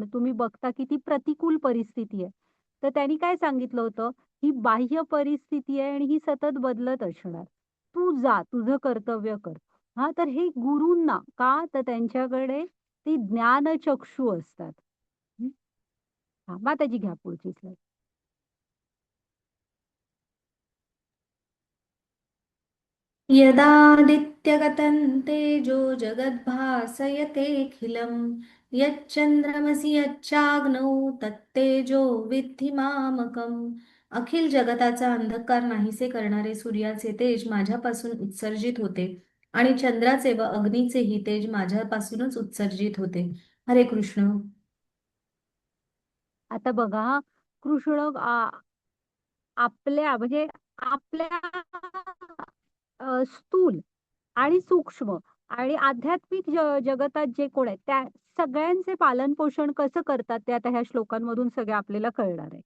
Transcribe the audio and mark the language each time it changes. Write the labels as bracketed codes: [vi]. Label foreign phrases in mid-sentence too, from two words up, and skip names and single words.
[mr] तुम्ही बघता किती प्रतिकूल परिस्थिती आहे. तर त्यांनी काय सांगितलं होतं, ही बाह्य परिस्थिती आहे आणि ही सतत बदलत असणार. तू जा, तुझं कर्तव्य कर. हां, तर हे गुरूंना का तर त्यांच्याकडे ती ज्ञानचक्षू असतात. हं. हां, माताजी घ्या पुढची स्लाईड. [sa] यदादित्यगतं तेजो जगद्भासयतेऽखिलं यच्चन्द्रमसि यच्चाग्नौ तत्तेजो विद्धि मामकम्. [mr] अखिल जगताचा अंधकार नाहीसे करणारे सूर्याचे तेज माझ्यापासून उत्सर्जित होते आणि चंद्राचे व अग्नीचेही तेज माझ्यापासूनच उत्सर्जित होते. हरे कृष्ण. आता बघा हां, कृष्ण आपल्या म्हणजे आपल्या स्थूल आणि सूक्ष्म आणि आध्यात्मिक जगतात जे कोण आहेत त्या सगळ्यांचे पालन पोषण कसं करतात ते आता ह्या श्लोकांमधून सगळे आपल्याला कळणार आहे.